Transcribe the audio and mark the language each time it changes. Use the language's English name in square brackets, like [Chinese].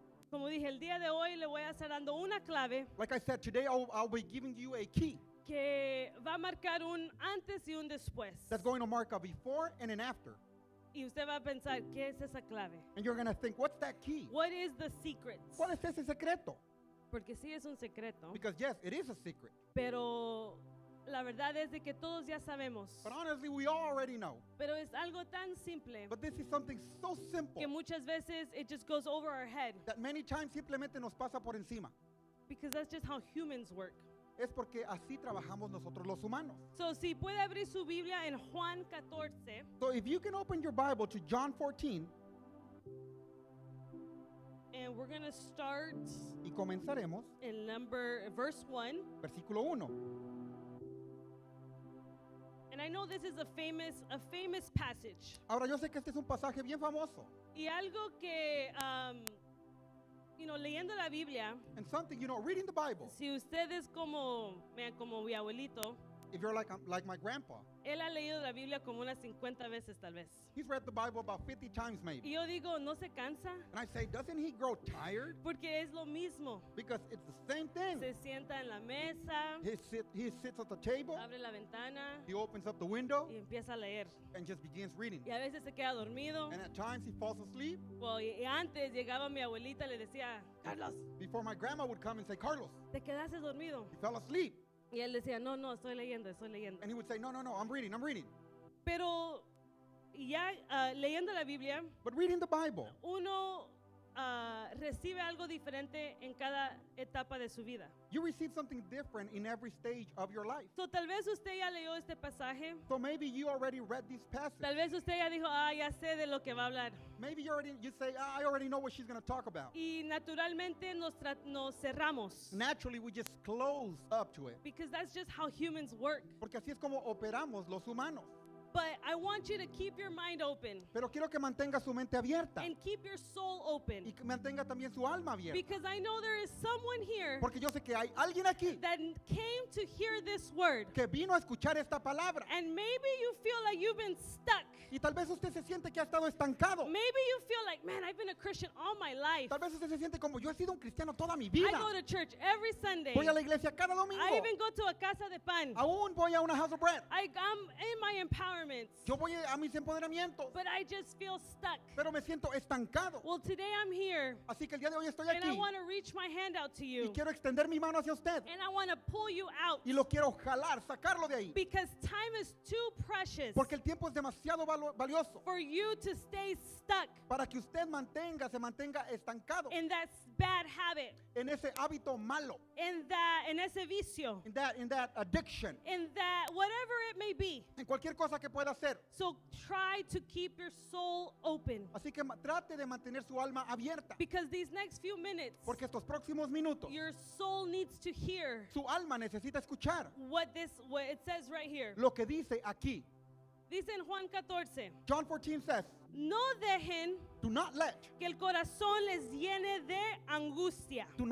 [Spanish] Como dije, el día de hoy le voy a estar dando una clave [English] Like I said, today I'll be giving you a key [Spanish] que va a marcar un antes y un después. [English] that's going to mark a before and an after. [Spanish] Y usted va a pensar, ¿qué es esa clave? [English] And you're going to think, what's that key? What is the secret? [Spanish] ¿Cuál es ese secreto? Porque sí es un secreto, [English] Because yes, it is a secret. [Spanish] pero la verdad es de que todos ya sabemos. [English] But honestly, we all already know. [Spanish] Pero es algo tan simple [English] But this is something so simple [Spanish] que muchas veces [English] it just goes over our head that many times [Spanish] simplemente nos pasa por encima. [English] because that's just how humans work. [Spanish] Es porque así trabajamos nosotros los humanos. So, si puede abrir su Biblia en Juan 14, [English] So if you can open your Bible to John 14, and we're going to start [Spanish] y comenzaremos, [English] in verse 1. [Spanish] versículo 1. [English] And I know this is a famous passage. [Spanish] Ahora yo sé que este es un pasaje bien famoso. Y algo que, leyendo la Biblia, [English] And something, reading the Bible, [Spanish] si usted es como mi abuelito, [English] if you're like my grandpa, [Spanish] él ha leído la Biblia como unas 50 veces tal vez. [English] he's read the Bible about 50 times maybe. [Spanish] Y yo digo, ¿no se cansa? [English] And I say, doesn't he grow tired? [Spanish] Porque es lo mismo. [English] Because it's the same thing. [Spanish] Se sienta en la mesa, [English] He sits at the table, [Spanish] abre la ventana [English] he opens up the window, [Spanish] y empieza a leer. [English] and just begins reading. [Spanish] Y a veces se queda dormido. [English] And at times he falls asleep. Well, [Spanish] y antes llegaba mi abuelita y le decía, Carlos, [English] Before my grandma would come and say, Carlos, [Spanish] te quedaste dormido. [English] he fell asleep. [Spanish] Y él decía, no, estoy leyendo. [English] And he would say, no, I'm reading. [Spanish] Pero ya leyendo la Biblia, [English] But reading the Bible, [Spanish] uno recibe algo diferente en cada etapa de su vida. [English] you receive something different in every stage of your life. [Spanish] So, tal vez usted ya leyó este pasaje. [English] So maybe you already read this passage. [Spanish] Tal vez usted ya dijo, ya sé de lo que va a hablar. [English] Maybe you say, I already know what she's going to talk about. [Spanish] Y naturalmente nos cerramos. [English] Naturally, we just close up to it. Because that's just how humans work. [Spanish] Porque así es como operamos los humanos. [English] But I want you to keep your mind open [Spanish] Pero quiero que mantenga su mente abierta [English] and keep your soul open. [Spanish] y que mantenga también su alma abierta. [English] Because I know there is someone here [Spanish] Porque yo sé que hay alguien aquí [English] that came to hear this word. [Spanish] que vino a escuchar esta palabra. [English] And maybe you feel like you've been stuck. [Spanish] Y tal vez usted se siente que ha estado estancado. [English] Maybe you feel like, man, I've been a Christian all my life. [Spanish] Tal vez usted se siente como yo he sido un cristiano toda mi [English] I [Spanish] vida. [English] go to church every Sunday. [Spanish] Voy a la iglesia cada domingo. [English] I even go to a Casa de Pan. [Spanish] Aún voy a una [English] house of bread. I'm in my empowerments. [Spanish] Yo voy a mis empoderamientos. [English] But I just feel stuck. [Spanish] Pero me siento estancado. [English] Well, today I'm here. [Spanish] Así que el día de hoy estoy [English] And I [Spanish] aquí. [English] want to reach my hand out to [Spanish] Y [English] you. [Spanish] quiero extender mi mano hacia usted. [English] And I want to pull you out. [Spanish] Y lo quiero jalar, sacarlo de ahí. [English] Because time is too precious [Spanish] Porque el tiempo es demasiado valioso [English] for you to stay stuck [Spanish] para que usted se mantenga estancado [English] in that bad habit, [Spanish] en ese hábito malo, en ese vicio, [English] in that addiction, in that whatever it may be. [Spanish] en cualquier cosa que pueda hacer. [English] So try to keep your soul open. [Spanish] Así que trate de mantener su alma abierta, [English] Because these next few minutes, [Spanish] porque estos próximos minutos [English] your soul needs to hear [Spanish] su alma necesita escuchar [English] what it says right here. [Spanish] lo que dice aquí. Dice en Juan 14, [English] John 14 says, [Spanish] no dejen [English] do not let [Spanish] que el corazón les llene de angustia.